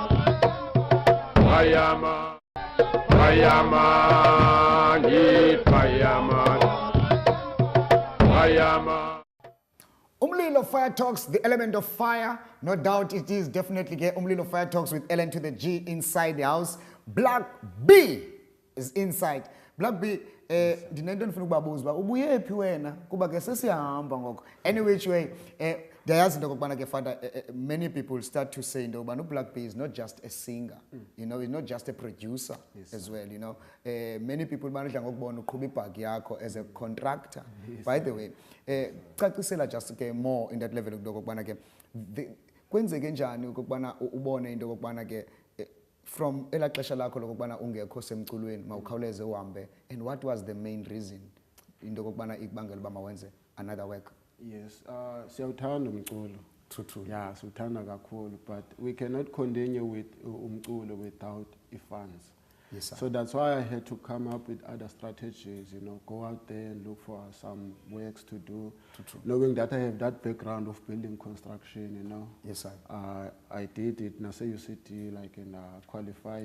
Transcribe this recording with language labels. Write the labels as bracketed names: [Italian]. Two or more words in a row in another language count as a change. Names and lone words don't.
[English] Fireman. Fireman, yeah, fireman. Fireman. Umlilo Fire Talks, the element of fire. No doubt it is definitely Umlilo Fire Talks with Ellen to the G inside the house. Black Bee is inside. Black Bee, [Xhosa] dinento ndifuna ukubabuza ubuye phi wena kuba ke sesihamba ngoko. [English] Any which way, [Xhosa] ndiyazi into okubana ke [English] Father, many people start to say [Xhosa] into okubana [English] Black Bee is not just a singer, he's not just a producer as well, many people [Xhosa] banidla ngokubona uqhuba ibhagi yakho [English] as a contractor. By the way, [Xhosa] cacisela just ke [English] more in that level [Xhosa] okubana ke kwenzeke njani ukubana ubone into okubana ke from ela xesha lakho lokubana ungekho semculweni mawukhawuleze uhambe, [English] and what was the main reason [Xhosa] into okubana ikubangela uba mawenze [English] another work? Yes, [Xhosa] siyawuthanda umculo. [English] True. [Xhosa] Yeah, siyawuthanda kakhulu, [English] but we cannot continue with umculo without funds. Yes, sir. So that's why I had to come up with other strategies, go out there and look for some works to do. True. Knowing that I have that background of building construction, Yes, sir. I did it in UCT, like in qualified.